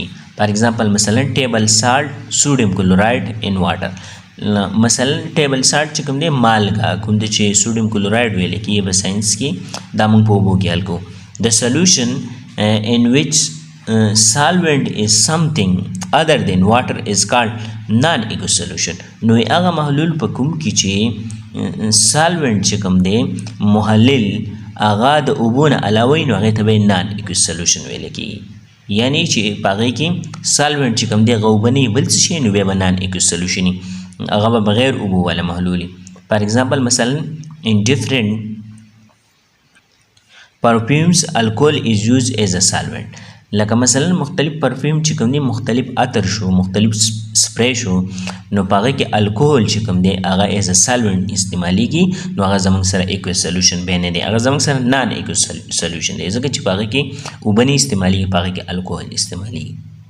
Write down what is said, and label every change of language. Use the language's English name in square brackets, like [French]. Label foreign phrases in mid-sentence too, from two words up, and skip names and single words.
[English] For example [Pashto] مثلا [English] table salt sodium chloride in water [Pashto] مثلا [English] table salt [Pashto] چې کوم دی مالګه کوم دی چې [English] sodium chloride [Pashto] ویل کېږي په ساینس کې دا موږ په اوبو کې حل کوو. [English] The solution in which solvent is something other than water is called non-aqueous solution [Pashto] نو هغه محلول په کوم کې چې solvent چې کوم دی محلل هغه د اوبو نه علاوه نو هغې ته به [English] non-aqueous solution [Pashto] ویل کېږي یعنی چې په هغې کې solvent چې کوم دی هغه اوبه نه وي بل څه شی نو بیا به [English] non-aqueous solution [Pashto] وي هغه به بغیر اوبو والا محلول وي. [English] For example [Pashto] مثلا [English] in different perfumes alcohol is used as a solvent [Pashto] لکه مثلا مختلف پرفیوم چې کوم دی مختلف عطر شو مختلف سپری شو نو په هغه کې الکوهول چې کوم دی هغه [English] as a solvent [Pashto] استعمالیږي نو هغه زموږ سره [English] aqueous solution [Pashto] بیا نه دی هغه زموږ سره [English] non aqueous solution [Pashto] دی ځکه چې په هغه کې اوبه نه استعمالیږي په هغه کې الکوهول استعمالیږي.